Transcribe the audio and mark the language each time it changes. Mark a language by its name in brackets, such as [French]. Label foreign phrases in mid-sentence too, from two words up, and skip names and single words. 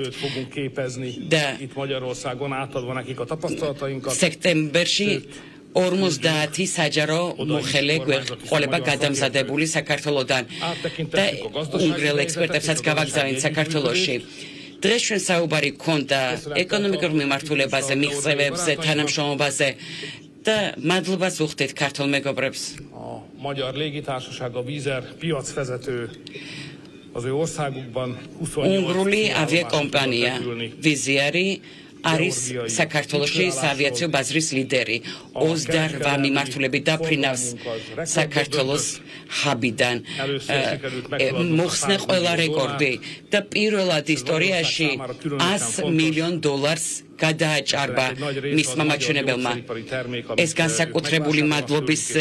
[Georgian] და სექტემბერში 50 საჯარო მოხელე გვეყოლება გადამზადებული საქართველოდან და უნგრელ ექსპერტებსაც გავაგზავნით საქართველოში. დღეს ჩვენ საუბარი გქონდა ეკონომიკურ მიმართულებაზე, მიღწევებზე, თანამშრომლობაზე და მადლობას ვუხდით ქართულ მეგობრებს. [Hungarian] Magyar légitársaság a Vízer piacvezető az ő országukban 28 [Georgian] უნგრული ავიაკომპანია ვიზიარი არის საქართველოში საავიაციო ბაზრის ლიდერი 28 მიმართულებით დაფრინავს საქართველოს ჰაბიდან მოხსნა ყველა რეკორდი და პირველად ისტორიაში $100 მილიონ გადააჭარბა მისმა მაჩვენებელმა ეს განსაკუთრებული მადლობის